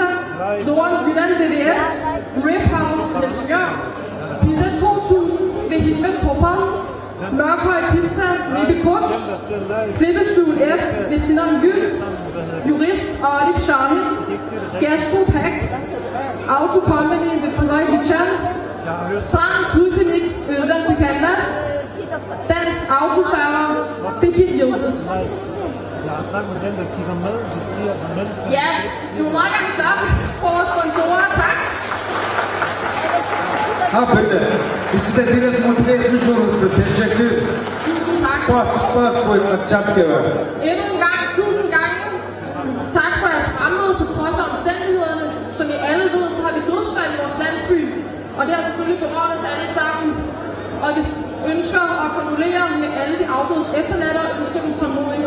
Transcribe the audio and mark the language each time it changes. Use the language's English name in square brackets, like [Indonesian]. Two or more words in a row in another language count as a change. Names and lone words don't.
[Danish] Norden Jylland VVS, Rip House Helsingør, Pizza 2000 ved Himmet Popper, Mørkhøj Pizza, Nibi Kutsch, Klippestuen F ved Sinan Gyld, Jurist Arif Shami, Gastro Pack, Auto Company ved Turay Vichan, Strandens Hudklinik ved Øland Canvas, Dansk Autoserver, Birgit Yildiz. Ja, du må meget gerne klappe for vores sponsorer, tak. [Turkish] Ha böyle. Bizi de biraz motive etmiş olursun. Teşekkür. [Danish] Tusind tak. Spas på et jobgiver. Endnu en gang, tusind gange. Tak for jeres fremmøde på trods af omstændighederne. Som I alle ved, så har vi dødsfald i vores landsby. Og det har selvfølgelig berørt os alle sammen. Og vi ønsker at kondolere med alle de afdødes efterladte og ønsker dem tålmodighed.